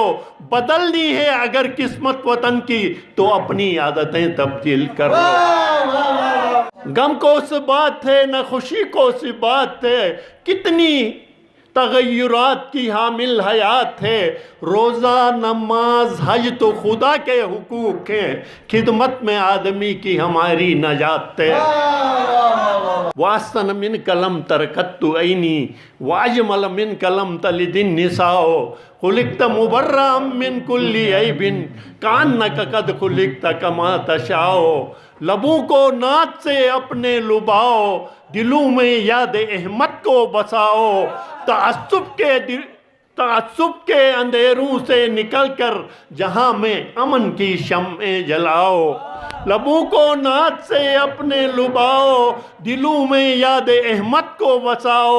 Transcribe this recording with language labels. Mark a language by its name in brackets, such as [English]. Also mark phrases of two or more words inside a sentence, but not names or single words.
[Urdu] بدلنی ہے اگر قسمت وطن کی، تو اپنی عادتیں تبدیل کر لو. غم کو سی بات ہے نہ خوشی کو سی بات ہے، کتنی تغیرات کی حامل حیات ہے. روزہ نماز حج تو خدا کے حقوق ہیں، خدمت میں آدمی کی ہماری نجات ہے. [Arabic] وأحسن منك لم ترَ قطّ عيني، وأجمل منك لم تلد النساء. خُلقتَ مبرّأً من كلّ عيبٍ، كأنّك قد خُلقتَ كما تشاء. [Urdu] لبوں کو نعت سے اپنے لبھاؤ، دلوں میں یاد احمد کو بساؤ. تعصب کے اندھیروں سے نکل کر جہاں میں امن کی شمعیں جلاؤ. لبوں کو نعت سے اپنے لبھاؤ، دلوں میں یاد احمد کو بساؤ.